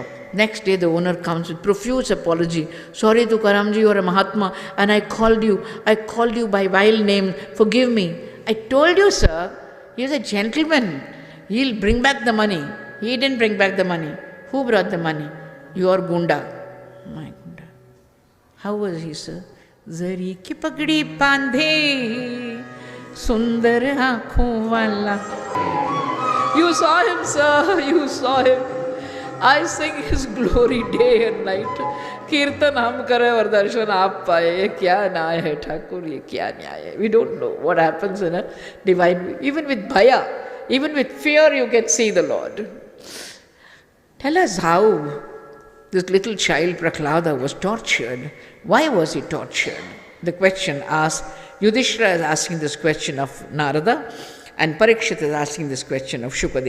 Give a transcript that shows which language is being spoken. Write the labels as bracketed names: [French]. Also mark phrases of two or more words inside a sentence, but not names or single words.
[English] Next day the owner comes with profuse apology. Sorry Tukaramji, you are a Mahatma and I called you by vile name. Forgive me. I told you, sir, he is a gentleman. He'll bring back the money. He didn't bring back the money. Who brought the money? Your gunda. My gunda. How was he, sir? [Hindi] ज़री की पगड़ी बांधे, सुंदर आंखों वाला. [English] You saw him, sir. You saw him. I sing his glory day and night. [Hindi] कीर्तन हम करें और दर्शन आप पाएं. ये क्या न्याय है ठाकुर? ये क्या न्याय है? [English] We don't know what happens in a divine. Even with bhaya, even with fear, you can see the Lord. Tell us how this little child Prahlada was tortured. Why was he tortured? The question asked, Yudhishthira is asking this question of Narada, and Parikshit is asking this question of Shukadeva.